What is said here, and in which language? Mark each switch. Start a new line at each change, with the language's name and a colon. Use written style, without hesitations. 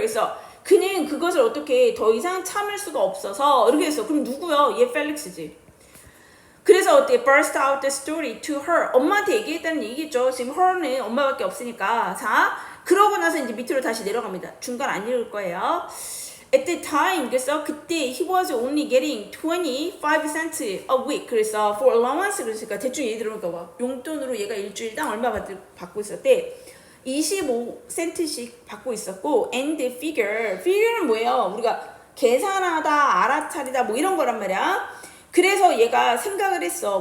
Korean: 그래서 그는 그것을 어떻게 더 이상 참을 수가 없어서 이렇게 했어. 그럼 누구야? 얘 펠릭스지. 그래서 어떻게
English: burst out the story to her.
Korean: 엄마한테 얘기했다는 얘기죠. 지금 her는 엄마밖에 없으니까. 자, 그러고 나서 이제 밑으로 다시 내려갑니다. 중간 안 읽을 거예요.
English: At the time,
Korean: 그래서 그때
English: he was only getting 25 cents a week.
Korean: 그래서
English: for allowance,
Korean: 그러니까 대충 예를 들어 봐. 용돈으로 얘가 일주일당 얼마 받고 있었대? 25센트씩 받고 있었고,
English: and the figure
Korean: 는 뭐예요? 우리가 계산하다, 알아차리다 뭐 이런 거란 말이야. 그래서 얘가 생각을 했어.